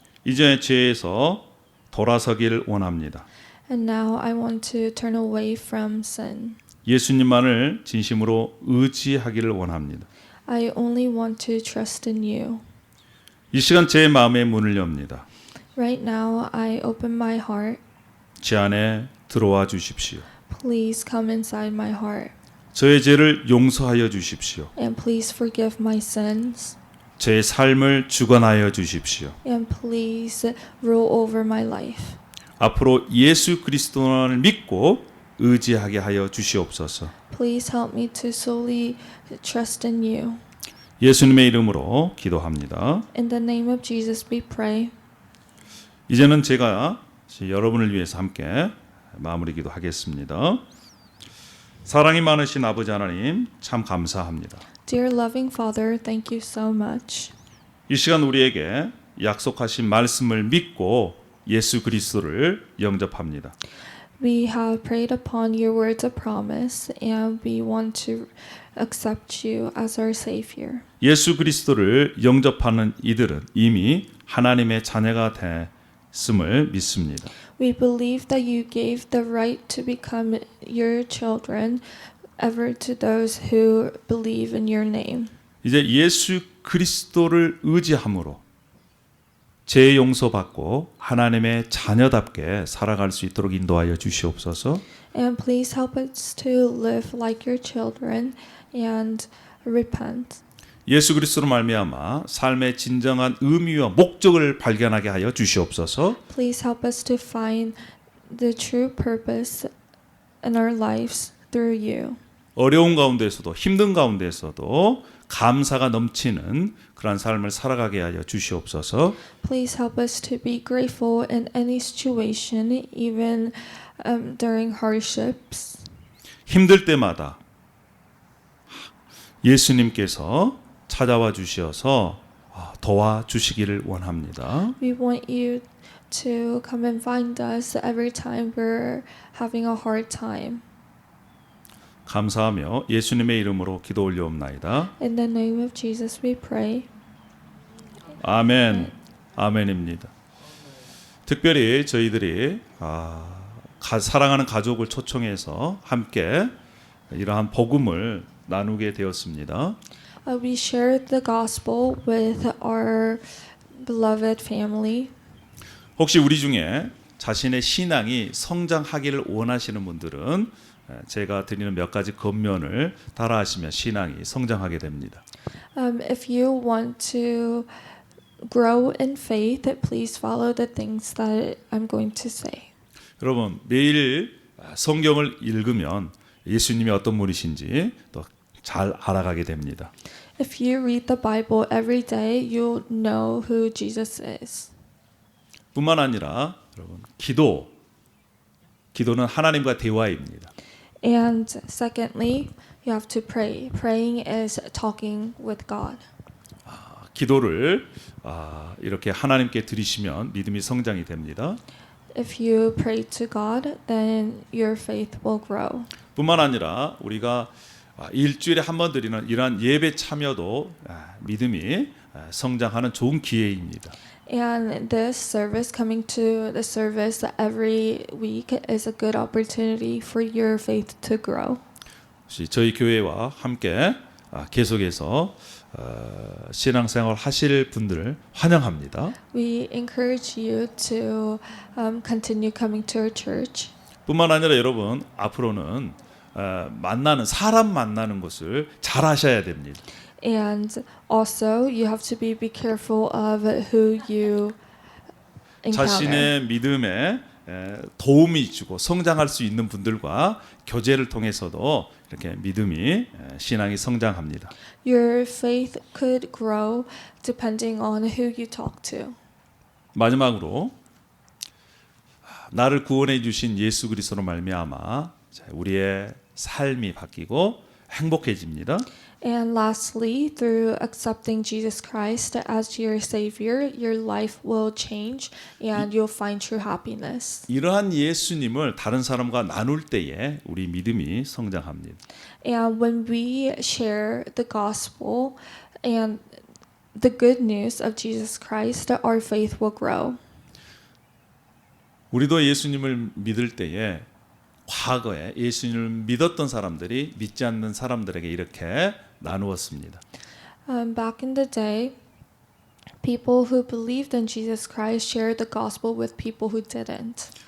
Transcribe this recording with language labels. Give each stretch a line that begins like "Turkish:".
Korean: 이제 죄에서 돌아서길 원합니다.
English: And now I want to turn away from sin.
Korean: 예수님만을 진심으로 의지하기를 원합니다.
English: I only want to trust in you.
Korean: 이 시간 제 마음의 문을 엽니다.
English: Right now, I open my heart.
Korean: 제 안에 들어와 주십시오.
English: Please come inside my heart.
Korean: 저의 죄를 용서하여 주십시오.
English: And please forgive my sins.
Korean: 제 삶을 주관하여 주십시오.
English: And please rule over my life.
Korean: 앞으로 예수 그리스도를 믿고 의지하게 하여 주시옵소서.
English: Please help me to solely trust in you.
Korean: 예수님의 이름으로 기도합니다.
English: In the name of Jesus, we pray.
Korean: 이제는 제가 여러분을 위해서 함께 마무리 기도하겠습니다. 사랑이 많으신 아버지 하나님 참 감사합니다.
English: Dear loving Father, thank you so much.
Korean: 이 시간 우리에게 약속하신 말씀을 믿고 예수 그리스도를 영접합니다.
English: We have prayed upon your words of promise, and we want to accept you as our Savior.
Korean: 예수 그리스도를 영접하는 이들은 이미 하나님의 자녀가 됐음을 믿습니다.
English: We believe that you gave the right to become your children ever to those who believe in your name.
Korean: 이제 예수 그리스도를 의지함으로 죄 용서받고 하나님의 자녀답게 살아갈 수 있도록 인도하여 주시옵소서.
English: And please help us to live like your children and repent.
Korean: 예수 그리스도로 말미암아 삶의 진정한 의미와 목적을 발견하게 하여 주시옵소서.
English: Please help us to find the true purpose in our lives through you.
Korean: 어려운 가운데에서도 힘든 가운데에서도 감사가 넘치는 그러한 삶을 살아가게 하여 주시옵소서.
English: Please help us to be grateful in any situation, even during hardships.
Korean: 힘들 때마다 예수님께서 찾아와 주시어서 도와주시기를 원합니다.
English: We want you to come and find us every time we're having a hard time.
Korean: 감사하며 예수님의 이름으로 기도 올려옵나이다.
English: In the name of Jesus we pray.
Korean: 아멘. 아멘입니다. 특별히 저희들이 사랑하는 가족을 초청해서 함께 이러한 복음을 나누게 되었습니다.
English: We shared the gospel with our beloved family.
Korean: 혹시 우리 중에 자신의 신앙이 성장하기를 원하시는 분들은 제가 드리는 몇 가지 권면을 따라하시면 신앙이 성장하게 됩니다.
English: If you want to grow in faith, please follow the things that I'm going to say.
Korean: 여러분 매일 성경을 읽으면 예수님이 어떤 분이신지 또 잘 알아가게 됩니다.
English: If you read the Bible every day, you'll know who Jesus is.
Korean: 뿐만 아니라 여러분 기도는 하나님과 대화입니다.
English: And secondly, you have to pray. Praying is talking with God.
Korean: 기도를 이렇게 하나님께 드리시면 믿음이 성장이 됩니다.
English: If you pray to God, then your faith will grow.
Korean: 뿐만 아니라 우리가 일주일에 한 번 드리는 이러한 예배 참여도 믿음이 성장하는 좋은 기회입니다.
English: And this service, coming to the service every week, is a good opportunity for your faith to grow.
Korean: 저희 교회와 함께 계속해서 신앙생활 하실 분들을 환영합니다.
English: We encourage you to continue coming to our church.
Korean: 뿐만 아니라 여러분 앞으로는 사람 만나는 것을 잘 하셔야 됩니다.
English: And also, you have to be careful of who you encounter.
Korean: 자신의 믿음에 도움이 주고 성장할 수 있는 분들과 교제를 통해서도 이렇게 믿음이 신앙이 성장합니다.
English: Your faith could grow depending on who you talk to.
Korean: 마지막으로 나를 구원해 주신 예수 그리스도로 말미암아 우리의 삶이 바뀌고 행복해집니다.
English: And lastly, through accepting Jesus Christ as your Savior, your life will change and you'll find true happiness.
Korean: 이러한 예수님을 다른 사람과 나눌 때에 우리 믿음이 성장합니다.
English: And when we share the gospel and the good news of Jesus Christ, our faith will grow.
Korean: 우리도 예수님을 믿을 때에 과거에 예수님을 믿었던 사람들이 믿지 않는 사람들에게 이렇게 나누었습니다.
English: Back in the day, people who believed in Jesus Christ shared the gospel with people who didn't.